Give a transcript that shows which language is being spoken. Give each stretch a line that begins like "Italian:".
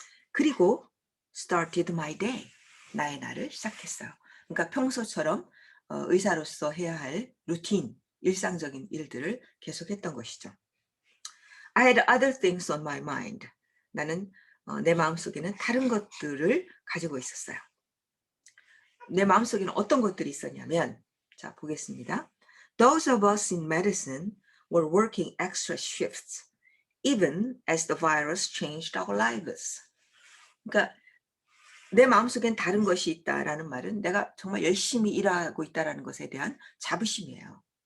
Korean: 그리고
English: started my day.
Korean: 나의 날을 시작했어요. 그러니까 평소처럼 의사로서 해야 할 루틴, 일상적인 일들을 계속했던 것이죠.
English: I had other things on my mind.
Korean: 나는 내 마음속에는 다른 것들을 가지고 있었어요. 내 마음속에는 어떤 것들이 있었냐면, 자 보겠습니다.
English: Those of us in medicine were working extra shifts, even as the virus changed our lives.
Korean: 그러니까 내 마음속엔 다른 것이 있다라는 말은 내가 정말 열심히 일하고 있다라는 것에 대한 자부심이에요.